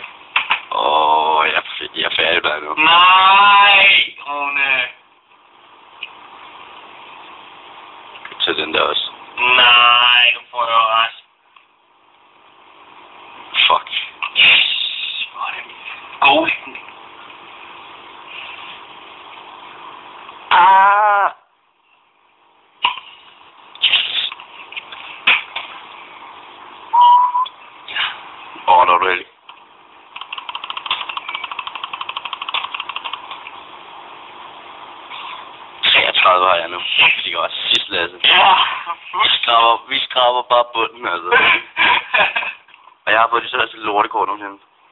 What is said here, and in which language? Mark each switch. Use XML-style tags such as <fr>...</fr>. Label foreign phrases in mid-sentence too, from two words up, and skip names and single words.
<da>Jeg er færdig der nu. Nej, Rune. Så den der også. Nej, du får det ret. Fuck. Yes, hvor er det god. Ah!</da> <en>Yes. Not really.</en> <da>Har jeg nu. Det ligger også sidst, Lasse. Ja. Vi skraber bare bunden, altså. Og jeg har fået de største lortekort nogensinde.</da>